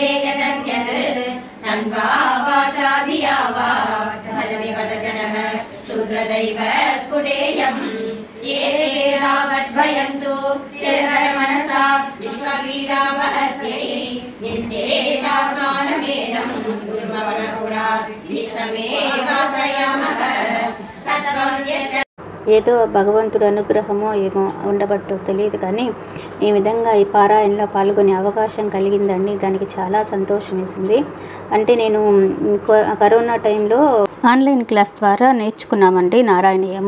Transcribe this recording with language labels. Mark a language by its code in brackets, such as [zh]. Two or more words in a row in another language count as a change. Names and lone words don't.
[sa] यदन्यत् तन्वा वाचा धिया वा भजति वदजनः शूद्रदैव स्फुटेयम् एते तावद्भयन्तु स्थिरतरमनसा विश्ववीरावहत्यै निःशेषात्मानमेनं गुरुमवनपुरा विश्वमेवाश्रयामः सत्त्वं यत् [te] ఏదో భగవంతుడు అనుగ్రహమో ఏమో ఉండబట్టో తెలియదు, కానీ ఈ విధంగా ఈ పారాయణలో పాల్గొనే అవకాశం కలిగిందండి. దానికి చాలా సంతోషం వేసింది. అంటే నేను కరోనా [en] timeలో online class [te] ద్వారా నేర్చుకున్నామండి నారాయణీయము.